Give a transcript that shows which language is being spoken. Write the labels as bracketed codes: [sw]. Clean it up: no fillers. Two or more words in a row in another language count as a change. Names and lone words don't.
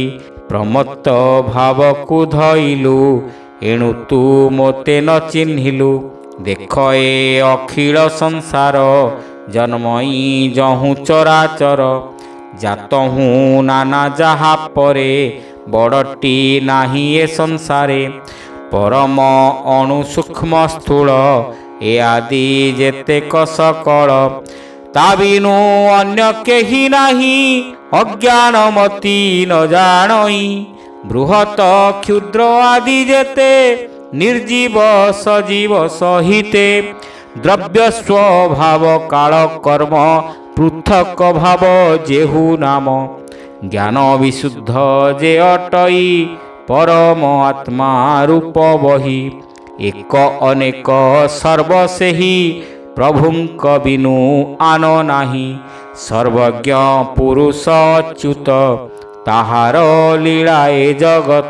[or] ପ୍ରମତ୍ତ ଭାବ କୋ ଧଇଲୁ ଏଣୁ ତୁ ମୋତେ ନ ଚିହ୍ନିଲୁ। ଦେଖ ଏ ଅଖିଳ ସଂସାର ଜନ୍ମଇ ଜହୁ ଚରାଚର। ଜାତହୁ ନାନା ଜହା ପରେ ବଡ଼ଟୀ ନାହି ଏ ସଂସାରେ। ପରମ ଅଣୁ ସୂକ୍ଷ୍ମ ସ୍ଥୂଳ ଏ ଆଦି ଯେତେକ ସକଳ। ତା ବିନୁ ଅନ୍ୟ କେହି ନାହି ଅଜ୍ଞାନମତି ନ ଜାଣଇ। ବୃହତ କ୍ଷୁଦ୍ର ଆଦି ଯେତେ ନିର୍ଜୀବ ସଜୀବ ସହିତେ। ଦ୍ରବ୍ୟ ସ୍ୱଭାବ କାଳ କର୍ମ ପୃଥକ ଭାବ ଯେହୁ ନାମ। ଜ୍ଞାନ ବିଶୁଦ୍ଧ ଯେ ଅଟଇ ପରମ ଆତ୍ମା ରୂପ ବହି। ଏକ ଅନେକ ସର୍ବସେହି ପ୍ରଭୁଙ୍କ ବିନୁ ଆନ ନାହି। ସର୍ବଜ୍ଞ ପୁରୁଷ ଅଚ୍ୟୁତ ତାହାର ଲୀଳାଏ ଜଗତ।